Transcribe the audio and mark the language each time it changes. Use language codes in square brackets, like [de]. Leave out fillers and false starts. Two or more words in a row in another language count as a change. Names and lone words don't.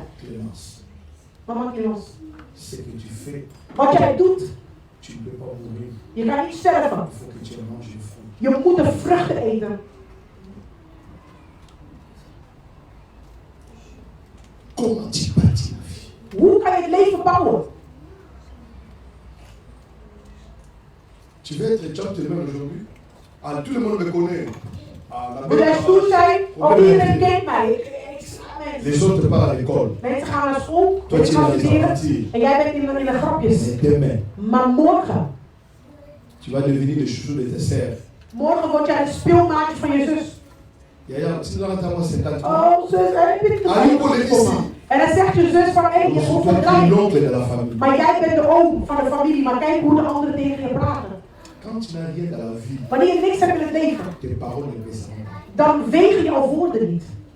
[nl] Mama Clémence. Wat jij doet. Je kan niet sterven. Je moet de vruchten eten. Hoe kan je het leven bouwen? [fr] Tu veux être gentleman aujourd'hui? Ah, tout le monde me connaît. [nl] Wil jij stoer zijn? Of iedereen kent mij? [fr] Les autres partent à l'école. [nl] Mensen gaan naar school, en studeren. En jij bent in de grapjes. Maar morgen. [fr] Tu vas devenir le chouchou de tes sœurs. [nl] Morgen word jij de speelmaatje van je zus. Oh, zus, heb je het gezien? En dan zegt je zus van, hé, je moet verdraaien. Maar jij bent de oom van de familie, maar kijk hoe de anderen tegen je praten. Wanneer je niks hebt in het leven, dan wegen jouw woorden niet.